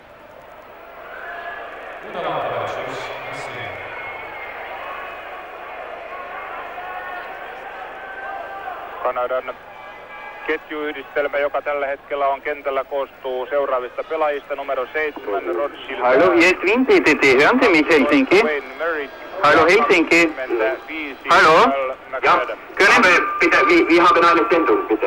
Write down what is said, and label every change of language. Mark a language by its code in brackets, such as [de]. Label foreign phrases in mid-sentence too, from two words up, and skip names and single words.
[fi] Kanadan ketjuyhdistelmä, joka tällä hetkellä on kentällä, koostuu seuraavista pelaajista. Numero 7, Rothschild. [de] Hallo, hier ist Wien PTT. Hören Sie mich, Helsinki? Hallo, Helsinki. Hallo? Ja, können wir bitte, wir haben eine Sendung, bitte.